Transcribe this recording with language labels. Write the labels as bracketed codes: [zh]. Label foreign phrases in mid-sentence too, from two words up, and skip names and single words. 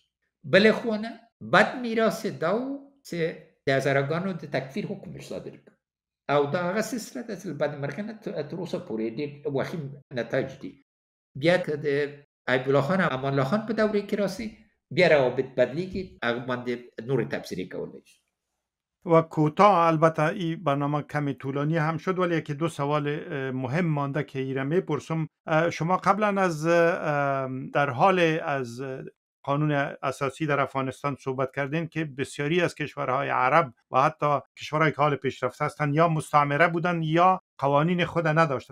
[ps] بلې خوا نه بد میراث دا و چې د هزارهګانو د تکفیر حکم صادر کړ او دا هغه سلسله ده چې له بد مرغه نه تر اوسه پورې ډېر وخیم نتایج دي. بیا که د ایب الله خان او امان الله خان په دوره کې راسي بیا روابط بدلیږي، هغه باندې نور تبصرې کولی شي. [fa] و کوتاه البته این برنامه کمی طولانی هم شد ولی یکی دو سوال مهم مانده که ایره میپرسم. شما قبلا از در حال از قانون اساسی در افغانستان صحبت کردین که بسیاری از کشورهای عرب و حتی کشورهای که حال پیشرفته هستند یا مستعمره بودن یا قوانین خود نداشتند.